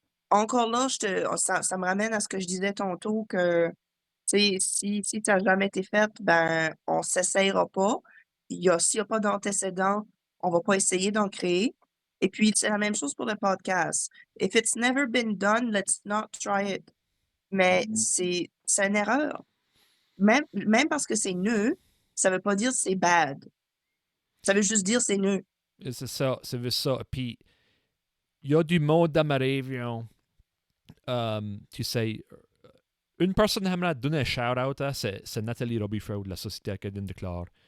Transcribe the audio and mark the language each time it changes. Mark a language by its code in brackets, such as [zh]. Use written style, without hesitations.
[fr] Encore là, ça me ramène à ce que je disais tantôt que tu sais, si ça n'a jamais été fait, ben, on s'essayera pas. S'il n'y a pas d'antécédent, on va pas essayer d'en créer. Et puis, c'est la même chose pour le podcast. [en] If it's never been done, let's not try it. [fr] Mais c'est une erreur. Même parce que c'est nœud, ça veut pas dire que c'est bad. Ça veut juste dire c'est nœud. C'est ça, c'est juste ça. Puis, il y a du monde dans ma région. Tu sais, une personne qui aimerait donner un shout-out, hein, c'est Nathalie Robifraud de la Société acadienne de Clare.